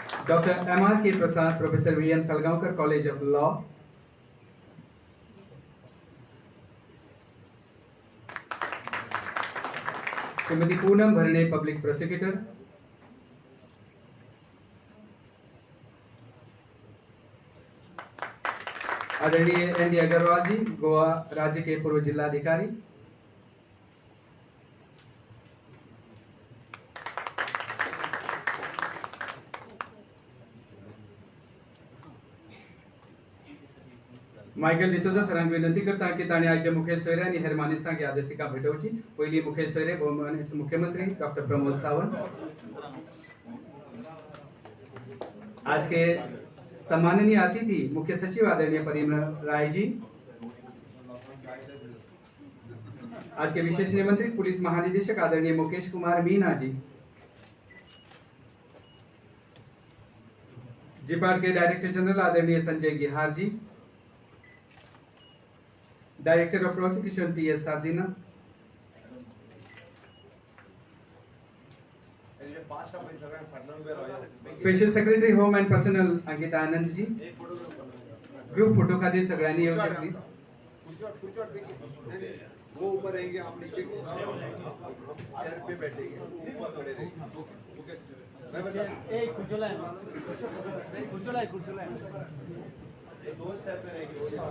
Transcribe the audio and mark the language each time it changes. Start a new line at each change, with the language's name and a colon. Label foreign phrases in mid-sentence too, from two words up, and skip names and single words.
English: Dr. M.R.K. Prasad, Professor V.M. Salgaonkar, College of Law. Srimati Poonam Bharane, Public Prosecutor.
Hindi: आदरणीय एन डी अग्रवाल जी, गोवा राज्य के पूर्व जिलाधिकारी।
Konkani: मायकल डिसोजा सरांक विनंती करता की ताणे आयचे मुखेल सोयरे आनी हेर मानेस्तांक ह्या दिसतिका भेटोवची। पयली मुखेल सोयरे भौमान्य मुख्यमंत्री डॉक्टर प्रमोद सावंत।
Hindi: आज के सम्माननीय अतिथि मुख्य सचिव आदरणीय परिमल राय जी, आज के विशेष निमंत्रित पुलिस महानिदेशक आदरणीय मुकेश कुमार मीना जी, जिपाट के
English: Director General
Hindi: आदरणीय संजय गिहार जी,
English: Director of Prosecution
Hindi: टी.एस.
Konkani: साधीना,
English: Special Secretary Home and Personal
Konkani: अंकिता आनंद जी,
English: group photo
Konkani: खातीर सगळ्यांनी येवचे प्लीज।
Hindi: वो ऊपर रहेंगे, आप नीचे चेयर पे बैठेंगे, ऊपर खड़े रहेंगे। मैं बता ये दो स्टेप पे रहेंगे।